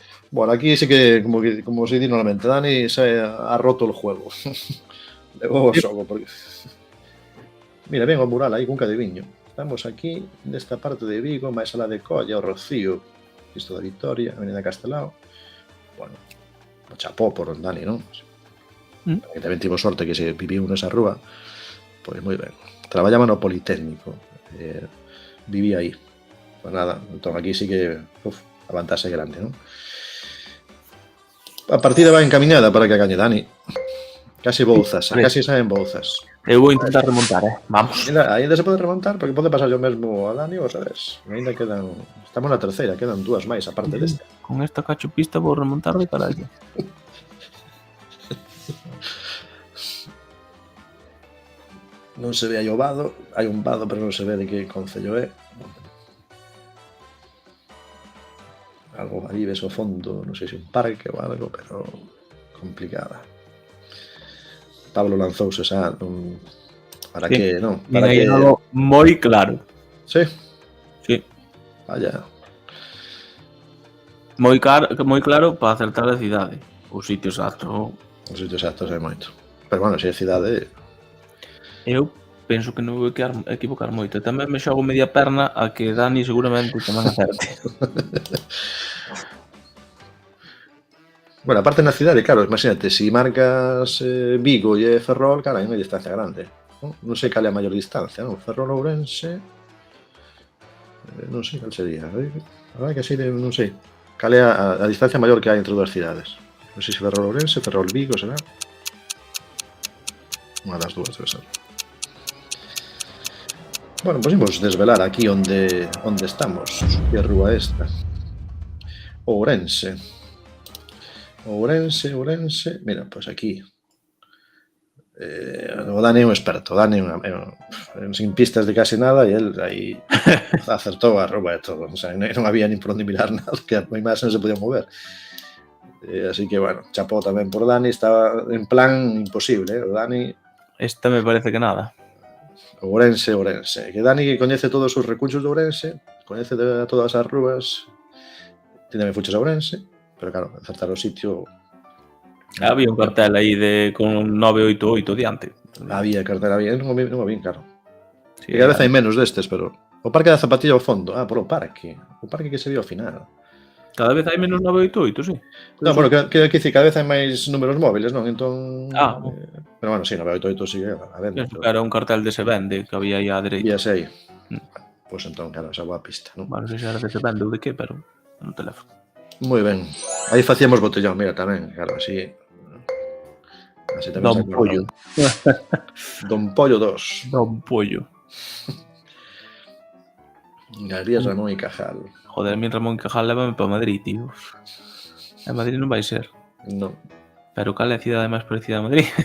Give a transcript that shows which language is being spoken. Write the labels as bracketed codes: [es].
[es] Bueno, aquí sí que, como se dice normalmente, Dani se ha roto el juego. [gl] Levou o xogo, porque... Mira, ven o mural aí, cunca de viño. Estamos aquí, nesta parte de Vigo, máis alá de Colla, o Rocío, Cristo da Victoria, Avenida Castelao. Bueno, o chapó por Dani, non? Que tamén tivo sorte que se viviu nesa rúa. Pois moi ben. Traballaba no Politécnico. Vivía aí. Pues nada, entón aquí sí que a vantaxe grande, non? A partida va encaminada para que gañe Dani. Casi bouzas, casi saen bouzas. Eu vou intentar remontar, vamos. Ainda se pode remontar, porque pode pasar yo mesmo a Dani, ou sabes? Ainda quedan... Estamos na terceira, quedan dúas máis, aparte desta. Con esta cachopista vou remontar de carallo. Non se ve aí o vado, hai un vado, pero non se ve de que concello é. Algo ali ves ao fondo, non sei se un parque ou algo, pero complicada. Pablo lanzouse xa para sí. Que, non? Para que algo moi claro. Sí? Sí. Vaya. Moi claro para acertar a cidade. O sitio exacto. O sitio exacto é moito. Pero bueno, se é cidade... Eu penso que non vou equivocar moito. Tamén me xogo media perna a que Dani seguramente tamén acerte. Bueno, aparte na cidade, claro, imagínate, se marcas Vigo e Ferrol, cara, hai unha distancia grande. Non sei cal é a maior distancia, non? Ferrol-Ourense... Non sei cal sería. A verdade que así, non sei. Cal é a distancia maior que hai entre dúas cidades. Non sei se Ferrol-Ourense, Ferrol-Vigo, será? Unha das dúas debe ser. Bueno, pois imos desvelar aquí onde estamos. Que rúa esta? Ourense. Ourense. Mira, pois aquí. O Dani é un experto. Dani sin pistas de casi nada e el aí acertou a rúa e todo. O sea, non había nin por onde mirar nada, que a imaxe non se podía mover. Así que, bueno, chapó tamén por Dani. Estaba en plan imposible, o Dani... Esta me parece que nada. Ourense. Que Dani coñece todos os recursos de Ourense, coñece de todas as rúas. Ti tamén fuches a Ourense, pero claro, acertar o sitio... Había un cartel aí con 988 diante. Había cartera bien, non o vi, claro. Sí, E cada vez hai menos destes, pero... O Parque da Zapatilla ao fondo. Polo parque. O parque que se viu ao final. Cada vez hai menos 988, sí. Non, bueno, que dicir, cada vez hai máis números móviles, non? Entón... Bueno. Pero bueno, sí, 988 sigue a venda. Penso que era un cartel de Se Vende que había aí á dereita. Víase aí. Pois entón, claro, esa boa pista, non? Bueno, non sei se era de Se Vende ou de que, pero no teléfono. Moi ben. Aí facíamos botellón, mira, tamén, claro, así tamén Don se acordaba. Pollo. Don Pollo 2. Don Pollo. Galerías Ramón y Cajal. Joder, a mí Ramón y Cajal lévame para Madrid, tío. En Madrid non vai ser. Non. Pero cal é a cidade máis parecida a Madrid?